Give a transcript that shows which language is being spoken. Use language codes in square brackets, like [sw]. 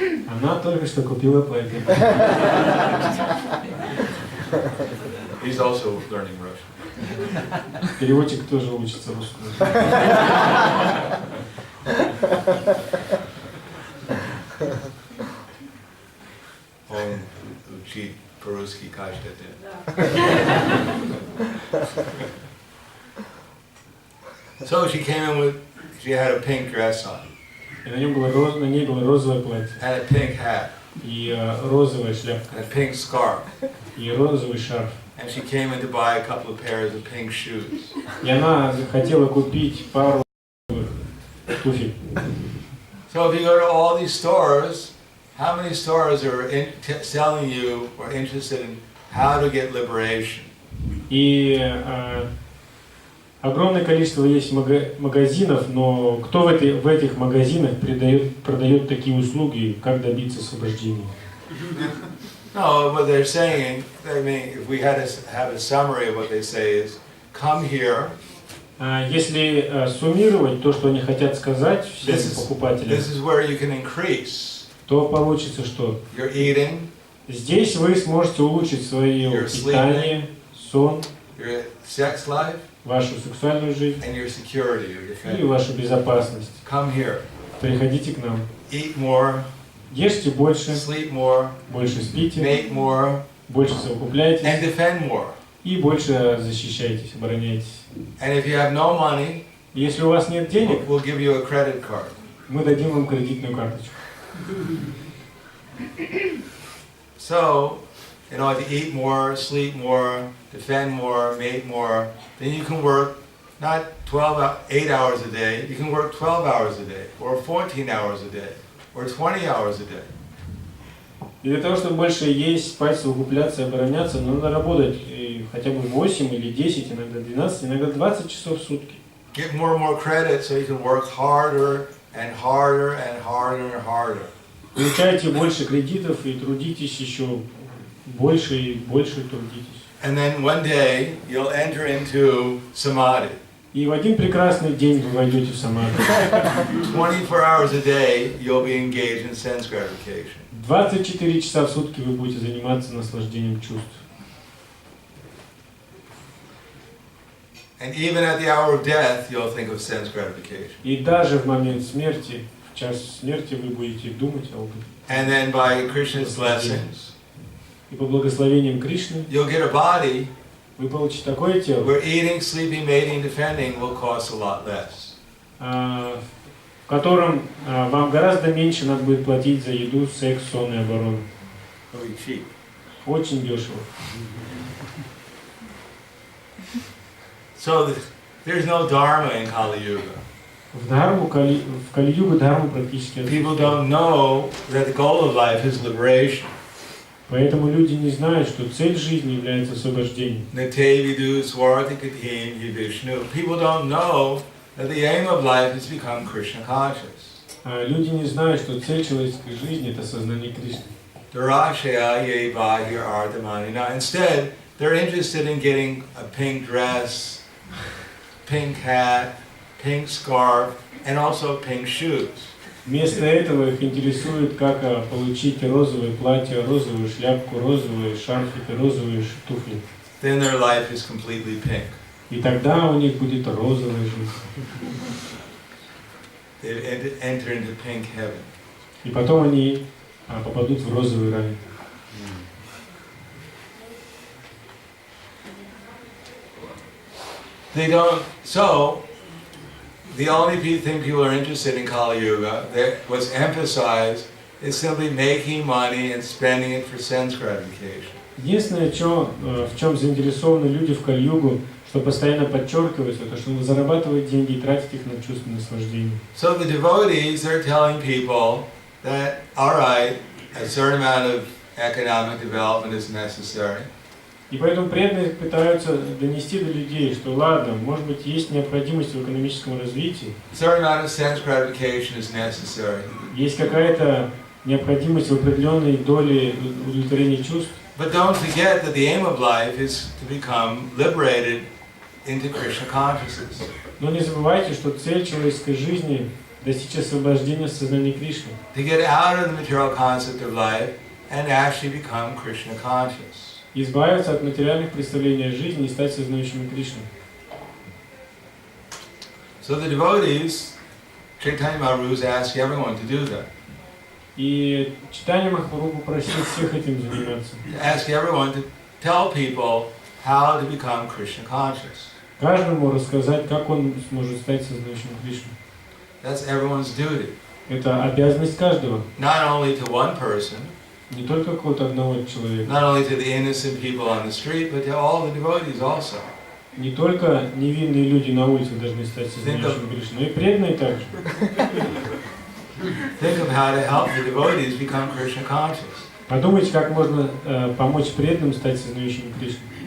[ru] Она только что купила платье. [en] He's also learning Russian. [ru] Переводчик тоже учится русскому. Он учит по-русски каждый день. [en] So she came in she had a pink dress on. [ru] И на ней было розовое платье. [en] And a pink hat. [ru] И розовая шляпка. [en] And a pink scarf. [ru] И розовый шарф. [en] And she came in to buy a couple of pairs of pink shoes. [ru] И она захотела купить пару туфель. [en] So if you go to all these stores, how many stores are selling you or interested in how to get liberation? [ru] И огромное количество есть магазинов, но кто в этих магазинах продает такие услуги, как добиться освобождения? [en] No, what they're saying, if we had to have a summary of what they say is, come here. [ru] Если суммировать то, что они хотят сказать всем покупателям, [en] this is where you can increase. [ru] То получится, что [en] your eating, [ru] здесь вы сможете улучшить свое питание, сон, [en] your sex life, [ru] вашу сексуальную жизнь [en] and your security, your defense. [ru] И вашу безопасность. [en] Come here. [ru] Приходите к нам. [en] Eat more. [ru] Ешьте больше. [en] Sleep more. [ru] Больше спите. [en] Make more. [ru] Больше совокупляйтесь. [en] And defend more. [ru] И больше защищайтесь, обороняйтесь. [en] And if you have no money, [ru] если у вас нет денег, [en] we'll give you a credit card. [ru] Мы дадим вам кредитную карточку. [en] So, if you eat more, sleep more, defend more, mate more, then you can work not 8 hours a day, you can work 12 hours a day, or 14 hours a day, or 20 hours a day. [ru] И для того, чтобы больше есть, спать, совокупляться, обороняться, надо работать хотя бы 8 или 10, иногда 12, иногда 20 часов в сутки. [en] Get more and more credit so you can work harder and harder and harder and harder. [ru] Получайте больше кредитов и трудитесь еще больше и больше трудитесь. [en] And then one day you'll enter into samadhi. [ru] И в один прекрасный день вы войдете в самадхи. [en] 24 hours a day you'll be engaged in sense gratification. [ru] 24 часа в сутки вы будете заниматься наслаждением чувств. [en] And even at the hour of death you'll think of sense gratification. [ru] И даже в момент смерти, в час смерти вы будете думать об этом. [en] And then by Krishna's blessings, [ru] и по благословениям Кришны, [en] you'll get a body [ru] вы получите такое тело, [en] where eating, sleeping, mating, defending will cost a lot less. [ru] в котором вам гораздо меньше надо будет платить за еду, секс, сон и оборону. [en] Very cheap. [ru] Очень дешево. [en] So there's no dharma in Kali Yuga. [ru] В Кали-югу дхарму практически [en] People [ru] отсутствует. [en] don't know that the goal of life is liberation. [ru] Поэтому люди не знают, что цель жизни является освобождением. [sa] Natevidu swartikatim yivishnu. [en] People don't know that the aim of life is to become Krishna conscious. [ru] Люди не знают, что цель человеческой жизни – это сознание Кришны. [sa] Durashaya ye bahir ardhamani. [en] Now instead, they're interested in getting a pink dress, pink hat, pink scarf, and also pink shoes. [ru] Вместо этого их интересует, как получить розовое платье, розовую шляпку, розовые шарфики, розовые туфли. [en] Then their life is completely pink. [ru] И тогда у них будет розовая жизнь. [en] They enter into pink heaven. [ru] И потом они попадут в розовый рай. [en] They don't. So the only thing people are interested in Kali Yuga that was emphasized is simply making money and spending it for sense gratification. [ru] Единственное, в чем заинтересованы люди в Кали-югу, что постоянно подчеркивается, это что зарабатывать деньги и тратить их на чувственное наслаждение. [en] So the devotees are telling people that, all right, a certain amount of economic development is necessary. [ru] И поэтому преданные пытаются донести до людей, что ладно, может быть, есть необходимость в экономическом развитии, [en] A certain amount of sense gratification is necessary. [ru] есть какая-то необходимость в определенной доле удовлетворения чувств. [en] But don't forget that the aim of life is to become liberated into Krishna consciousness. [ru] Но не забывайте, что цель человеческой жизни – достичь освобождения в сознании Кришны. [en] To get out of the material concept of life and actually become Krishna conscious. [ru] Избавиться от материальных представлений о жизни и стать сознающими Кришну. [en] So the devotees, Chaitanya Mahaprabhu is asking everyone to do that. [ru] И Чайтанья Махапрабху просил всех этим заниматься. [en] To ask everyone to tell people how to become Krishna conscious. [ru] Каждому рассказать, как он сможет стать сознающим Кришну. [en] That's everyone's duty. [ru] Это обязанность каждого. [en] Not only to one person, [ru] Не только какого-то одного человека. [en] not only to the innocent people on the street, but to all the devotees also. [ru] Не только невинные люди на улице должны стать сознающими Кришну, но и преданные также. [en] Think of how to help the devotees become Krishna conscious. [ru] Подумайте, как можно помочь преданным стать сознающими Кришну.